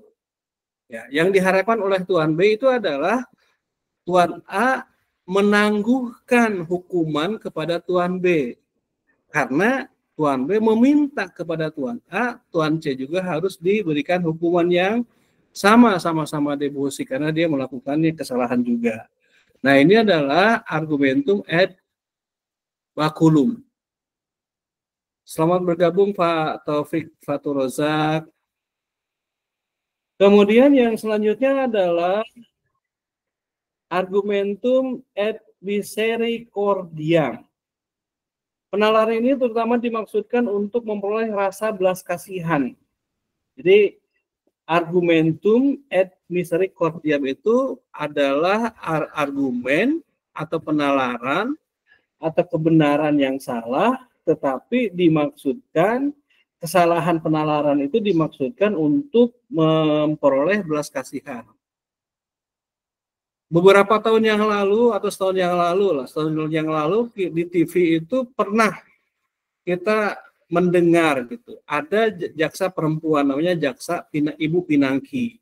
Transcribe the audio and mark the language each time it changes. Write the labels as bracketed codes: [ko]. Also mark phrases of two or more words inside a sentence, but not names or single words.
[id] Ya, yang diharapkan oleh Tuan B itu adalah Tuan A menangguhkan hukuman kepada Tuan B, karena Tuan B meminta kepada Tuan A, Tuan C juga harus diberikan hukuman yang sama-sama demosi karena dia melakukannya kesalahan juga. Nah, ini adalah [la] argumentum ad baculum. [id] Selamat bergabung Pak Taufik Fatur Rozak. Kemudian yang selanjutnya adalah [la] argumentum et misericordiam. [id] Penalaran ini terutama dimaksudkan untuk memperoleh rasa belas kasihan. Jadi [la] argumentum et misericordiam [id] itu adalah argumen atau penalaran atau kebenaran yang salah, tetapi dimaksudkan kesalahan penalaran itu dimaksudkan untuk memperoleh belas kasihan. Beberapa tahun yang lalu atau setahun yang lalu di TV itu pernah kita mendengar gitu, ada jaksa perempuan namanya Ibu Pinangki.